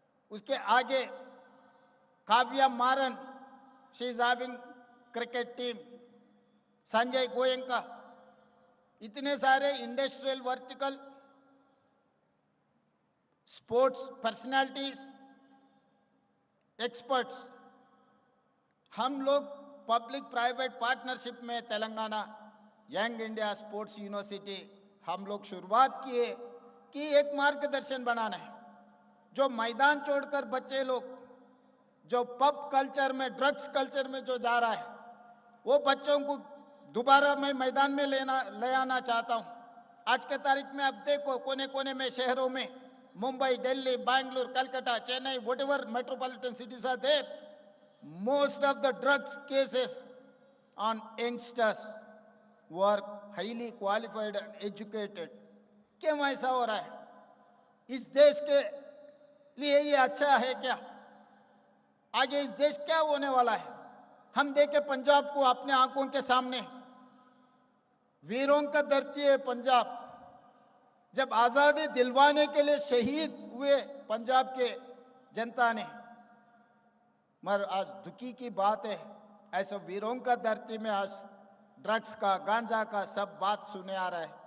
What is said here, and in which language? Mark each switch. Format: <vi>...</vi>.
<hi>उसके आगे काव्या मारन,</hi> <en>she is having cricket team,</en> <hi>Sanjay Goenka, इतने सारे industrial vertical sports personalities, experts, हम लोग पब्लिक प्राइवेट पार्टनरशिप में Telangana young India sports university हम लोग शुरुआत किए कि एक मार्गदर्शन बनाना है। जो मैदान छोड़कर बच्चे लोग जो पब कल्चर में, ड्रग्स कल्चर में जो जा रहा है, वो बच्चों को दोबारा मैं मैदान में ले आना चाहता हूँ। आज के तारीख में अब देखो कोने कोने में शहरों में,</hi> <en>Mumbai, Delhi, Bangalore, Calcutta, Chennai, whatever metropolitan cities are there, most of the drugs cases on youngsters who are highly qualified and educated।</en> <hi>क्यों ऐसा हो रहा है? इस देश के लिए ये अच्छा है क्या? आगे इस देश क्या होने वाला है? हम देखें पंजाब को अपने आंखों के सामने, वीरों का धरती है पंजाब। जब आज़ादी दिलवाने के लिए शहीद हुए पंजाब के जनता ने, मगर आज दुखी की बात है, ऐसे वीरों का धरती में आज ड्रग्स का, गांजा का सब बात सुने आ रहा है।</hi>